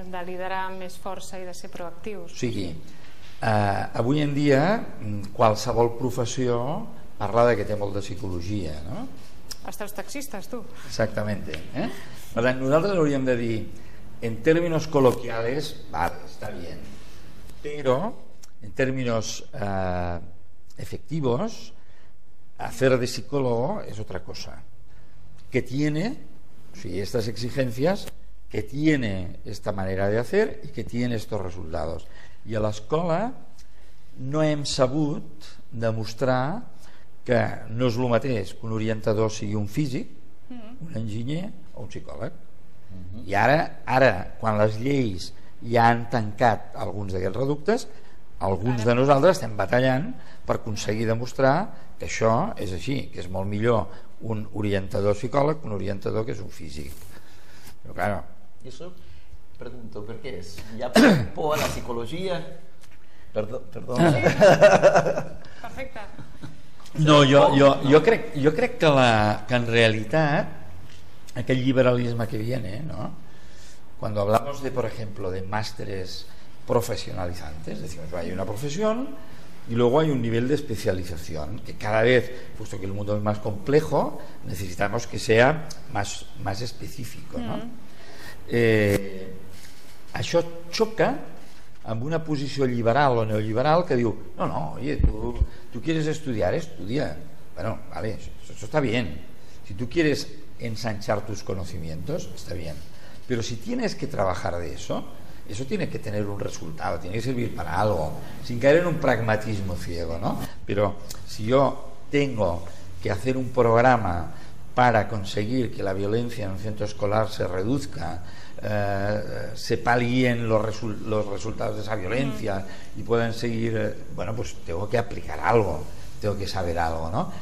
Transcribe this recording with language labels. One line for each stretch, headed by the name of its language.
Catalan: De liderar amb més força i de ser proactius. O sigui, avui en dia qualsevol professió parla de que té molt de psicologia, no? Hasta els taxistes, tu.
Spanish: Exactamente.
Catalan: Per tant, nosaltres hauríem de dir,
Spanish: en términos coloquiales, vale, está bien, pero en términos efectivos, hacer de psicólogo es otra cosa, que tiene,
Catalan: o sigui,
Spanish: estas exigencias, que tiene esta manera de hacer y que tiene estos resultados.
Catalan: I a l'escola no hem sabut demostrar que no és el mateix que un orientador sigui un físic, un enginyer o un psicòleg. I ara, quan les lleis ja han tancat alguns d'aquests reductes, alguns de nosaltres estem batallant per aconseguir demostrar que això és així, que és molt millor un orientador psicòleg que un orientador que és un físic. Però, claro,
Spanish: Y eso, pregunto, ¿por qué es? ¿Ya por la psicología? Perdón.
Catalan: Perfecte. no, jo crec que en realitat aquell liberalisme
Spanish: que viene,
Catalan: ¿no?
Spanish: Cuando hablamos de, por ejemplo, de másteres profesionalizantes, decimos, hay una profesión y luego hay un nivel de especialización que cada vez, puesto que el mundo es más complejo, necesitamos que sea más específico, ¿no?
Catalan: Això xoca amb una posició liberal o neoliberal que diu, no,
Spanish: oye, tú quieres estudiar, estudia. Bueno, vale, eso está bien. Si tú quieres ensanchar tus conocimientos, está bien. Pero si tienes que trabajar de eso tiene que tener un resultado, tiene que servir para algo, sin caer en un pragmatismo ciego, ¿no? Pero si yo tengo que hacer un programa para conseguir que la violencia en un centro escolar se reduzca, se palíen los resultados de esa violencia y puedan seguir, bueno, pues tengo que aplicar algo, tengo que saber algo, ¿no?